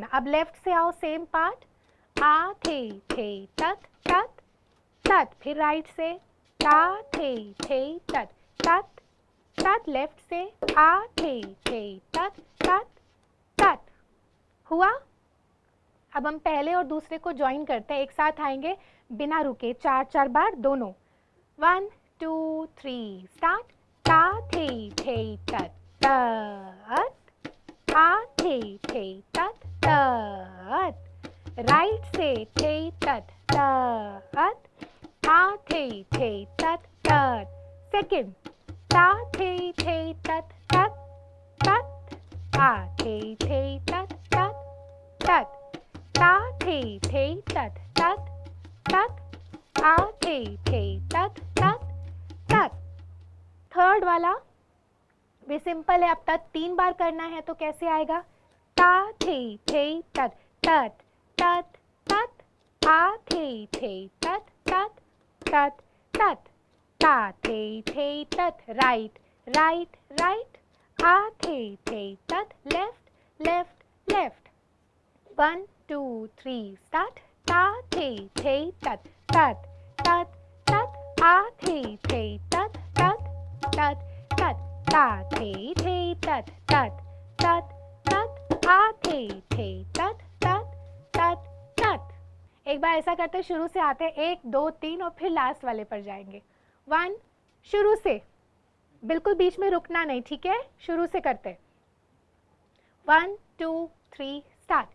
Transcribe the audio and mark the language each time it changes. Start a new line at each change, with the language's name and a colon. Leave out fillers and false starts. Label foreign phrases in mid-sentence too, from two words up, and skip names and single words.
Hindi: अब लेफ्ट से आओ,
English: same part,
Hindi: आ थे तत तत तत, फिर राइट से ता थे तत तत तत, लेफ्ट से आ थे तत तत तत। हुआ? अब हम पहले और दूसरे को ज्वाइन करते हैं, एक साथ आएंगे बिना रुके, 4 4 बार दोनों। 1 2 3 स्टार्ट। ता थे तत तत, आ थे तत तत, राइट से तत तत, आ थे तत तत। सेकंड, ता थे तत तत तत, आ थे तत तत तत, ता थे तत तत तत, आ थे तत तत तत। थर्ड वाला भी सिंपल है, अब तक 3 बार करना है तो कैसे आएगा, ता थे तत तत तत तत, आ थे तत तत तत तत, ता थे तत
English: right right right,
Hindi: आ थे तत
English: left left left.
Hindi: 1 2 3 स्टार्ट। ता थे तत तत तत तत आ थे तत तत तत तत ता थे तत तत तत तत आ थे तत तत तत तत। एक बार ऐसा करते शुरू से आते हैं 1 2 3 और फिर लास्ट वाले पर जाएंगे। 1 शुरू से, बिल्कुल बीच में रुकना नहीं, ठीक है? शुरू से करते 1 2 3 स्टार्ट।